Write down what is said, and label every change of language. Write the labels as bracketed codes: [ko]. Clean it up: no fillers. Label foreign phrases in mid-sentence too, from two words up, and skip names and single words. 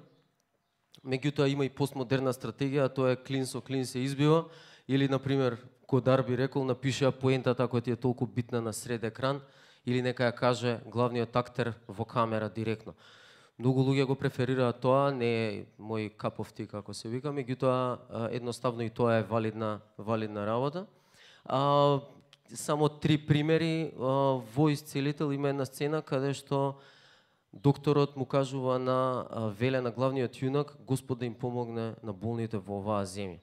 [mk] Меѓутоа има и постмодерна стратегија, а тоа е клин со клин се избива, или на пример Кодар би рекол, напишеа поентата ако ти е толку битна на сред екран, или нека ја каже главниот актер во камера директно. Многу луѓе го преферираат тоа, не е мој [en] cup of tea, [mk] како се вика, меѓутоа едноставно и тоа е валидна работа. Само 3 примери. Во Исцелител има една сцена каде што докторот му кажува на Веле, на главниот јунак, Господ да им помогне на болните во оваа земја.